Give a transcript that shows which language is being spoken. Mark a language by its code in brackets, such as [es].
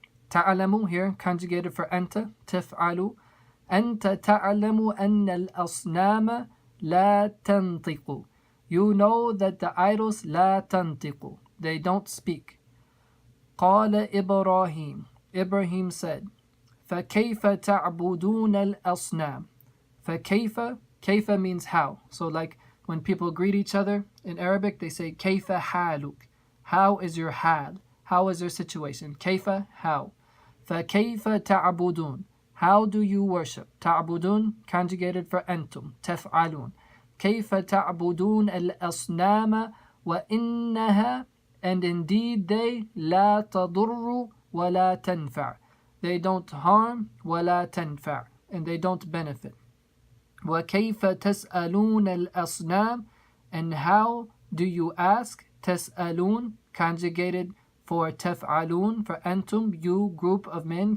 [en] تعلم here conjugated for أنت, تفعل. [ar] أنت تعلم أن الأصنام لا تنطق. [en] You know that the idols [ar] لا تنطق, [en] they don't speak. [ar] قال إبراهيم, [en] Ibrahim said, [ar] فكيف تعبدون الأصنام. [en] فكيف, كيف means how. So like when people greet each other in Arabic, they say [ar] كيف حالك. [en] How is your حال? How is your situation? كيف, how. [ar] فكيف تعبدون, [en] how do you worship? تعبدون conjugated for أنتم, تفعلون. [ar] كيف تعبدون الأصنام وإنها, [en] and indeed they, [ar] لا تضر ولا تنفع. [en] They don't harm [ar] ولا تنفع, [en] and they don't benefit. [ar] وكيف تسألون الأصنام, [en] and how do you ask? تسألون conjugated for تفعلون, for أنتم, you group of men.